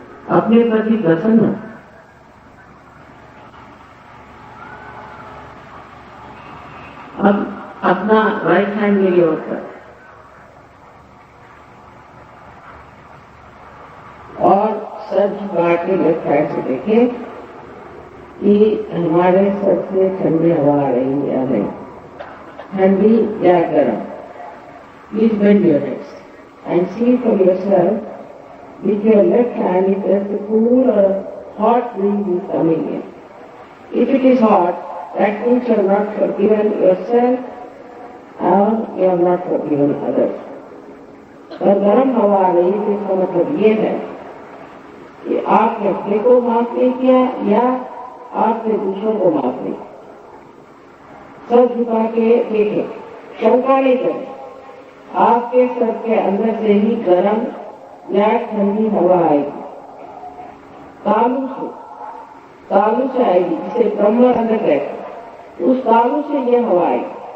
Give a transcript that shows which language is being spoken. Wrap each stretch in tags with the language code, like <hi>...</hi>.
<hi>अपने प्रति प्रसन्न, अब अपना राइट हैंड मेरी ओर कर और सर झुका के लेफ्ट हैंड से देखें कि हमारे सर से ठंडी हवा आ रही या नहीं, ठंडी या गर्म।</hi> <en>Please bend your heads and see for yourself with your left hand if there's a cool or hot breeze is coming in. If it is hot, that means you have not forgiven yourself or you have not forgiven others.</en> <hi>और गर्म हवा आ रही है, इसका मतलब ये है कि आपने अपने को माफ नहीं किया या आपने दूसरों को माफ नहीं किया। सर झुका के देखें, शंका नहीं करें, आपके सर के अंदर से ही गर्म या ठंडी हवा आएगी, तालू से आएगी, जिसे ब्रह्म अंदर कहते हैं, उस तालू से यह हवा आएगी।</hi>